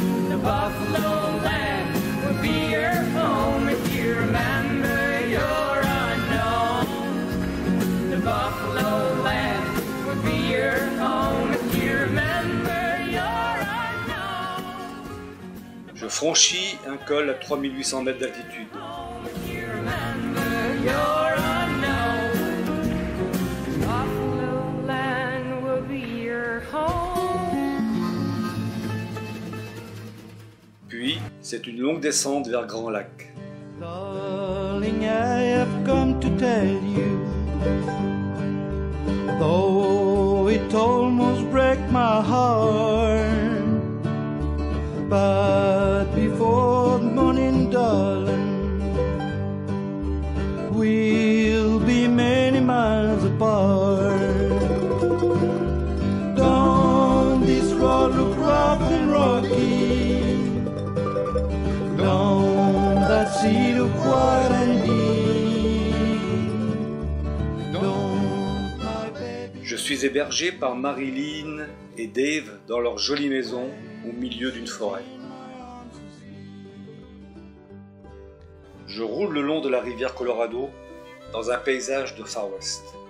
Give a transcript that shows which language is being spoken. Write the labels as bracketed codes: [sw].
[en] The buffalo land will be your home if you remember you're unknown. The buffalo land will be your home if you remember you're unknown. [fr] Je franchis un col à 3800 mètres d'altitude. [en] If you remember you're unknown. The buffalo land will be your home. [fr] Puis, c'est une longue descente vers Grand Lac. Lolling [en] I've come to tell you, though it almost break my heart, but before the morning, darling, we'll be many miles apart. Down this road look rough and rocky, down that sea look wide and deep. Don't my baby. [fr] Je suis hébergé par Marilyn et Dave dans leur jolie maison au milieu d'une forêt. Je roule le long de la rivière Colorado dans un paysage de Far West.